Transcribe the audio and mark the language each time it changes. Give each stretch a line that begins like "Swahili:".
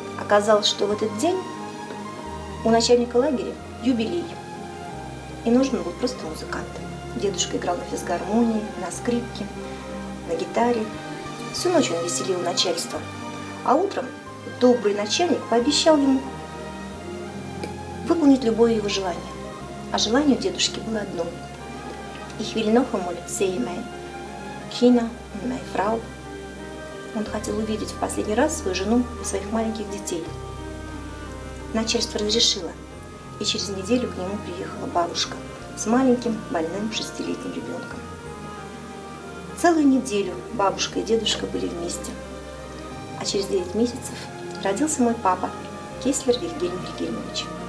Russian: Оказалось, что в этот день у начальника лагеря юбилей, и нужен был просто музыкант. Дедушка играл на физгармонии, на скрипке, на гитаре. Всю ночь он веселил начальство. А утром добрый начальник пообещал ему выполнить любое его желание. А желание у дедушки было одно.
German: «Ich will noch einmal sehen meine Kinder und meine Frau».
Russian: Он хотел увидеть в последний раз свою жену и своих маленьких детей. Начальство разрешило, и через неделю к нему приехала бабушка с маленьким больным 6-летним ребенком. Целую неделю бабушка и дедушка были вместе. А через 9 месяцев родился мой папа, Кеслер Вильгельм Вильгельмович.